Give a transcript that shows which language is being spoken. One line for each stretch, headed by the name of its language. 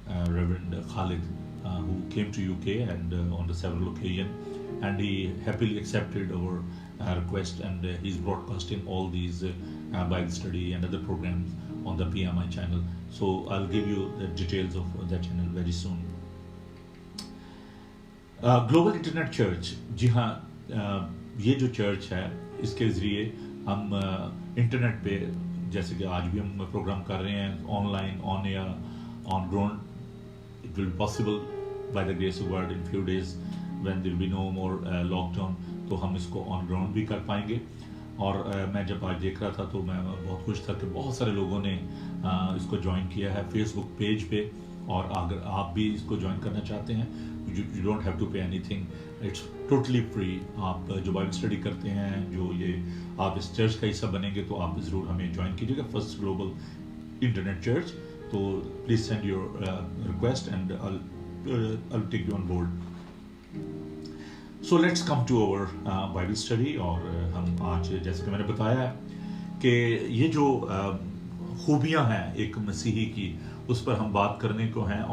English: Reverend Khalid, who came to UK and on the several occasions, and he happily accepted our request, and he's broadcasting all these Bible study and other programs on the PMI channel. So I'll give you the details of that channel very soon.
Urdu: Global internet church, جی ہاں, یہ جو church ہے اس کے ذریعے ہم internet پہ, جیسے کہ آج بھی ہم پروگرام کر رہے ہیں on line, on year, on ground.
English: it will be possible by the grace of God in few days when there be no more lockdown,
Urdu: تو ہم اس کو آن گراؤنڈ بھی کر پائیں گے. اور میں جب آج دیکھ رہا تھا تو میں بہت خوش تھا کہ بہت سارے لوگوں نے اس کو جوائن کیا ہے فیس بک پیج پہ, اور اگر آپ بھی اس کو جوائن کرنا چاہتے ہیں,
English: you don't have to pay anything, it's totally free.
Urdu: آپ جو بائبل اسٹڈی کرتے ہیں, جو یہ آپ اس چرچ کا حصہ بنیں گے, تو آپ ضرور ہمیں جوائن کیجیے گا, فرسٹ گلوبل انٹرنیٹ چرچ.
English: تو please send your request and I'll take you on board. So let's come to our Bible study.
Urdu: اور ہم آج, جیسے کہ میں نے بتایا ہے, کہ یہ جو خوبیاں ہیں ایک مسیحی کی, اس پر ہم بات کرنے کو ہیں.